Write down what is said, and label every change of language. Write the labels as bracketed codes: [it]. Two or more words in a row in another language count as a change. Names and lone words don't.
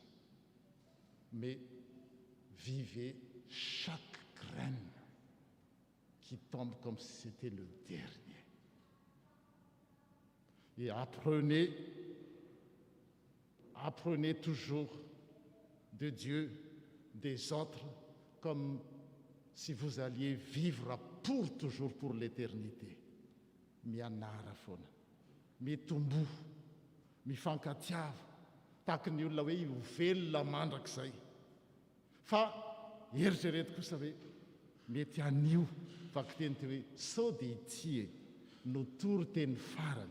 [fr] Mais vivez chaque graine qui tombe comme si c'était le dernier. Et apprenez toujours de Dieu, des autres, comme si vous alliez vivre pour toujours, pour l'éternité. [mg] Mianara foana, mitombo, mifankatiava, tahaka ny olona hoe io velona mandrakizay. Fa eritrereto kosa hoe mety anio vaky teny teo hoe sao dia ity no tory teny farany.